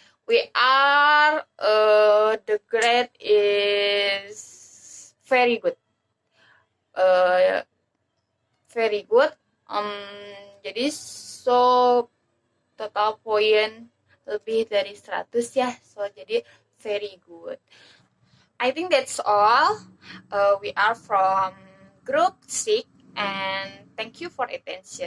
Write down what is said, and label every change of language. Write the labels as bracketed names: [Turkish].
[English] We are the grade is very good. Very good. [Indonesian] Jadi so total poin lebih dari 100 ya. [English] So jadi very good. I think that's all. We are from group 6 and thank you for attention.